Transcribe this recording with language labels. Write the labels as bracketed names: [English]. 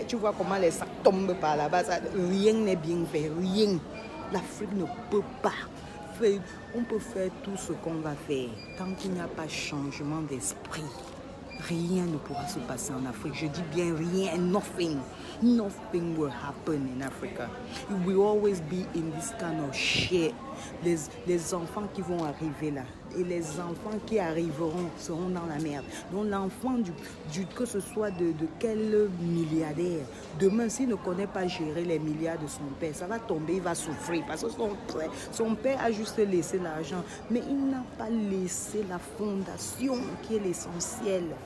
[French] Tu vois comment les sacs tombent par là-bas. Rien n'est bien fait, rien. L'Afrique ne peut pas faire. On peut faire tout ce qu'on va faire. Tant qu'il n'y a pas de changement d'esprit, rien ne pourra se passer en Afrique. Je dis bien rien, [English] nothing. Nothing will happen in Africa. It will always be in this kind of shit. [French] Les enfants qui vont arriver là et les enfants qui arriveront seront dans la merde. Donc l'enfant que ce soit de quel milliardaire, demain s'il ne connaît pas gérer les milliards de son père, ça va tomber, il va souffrir parce que son père a juste laissé l'argent, mais il n'a pas laissé la fondation qui est l'essentiel.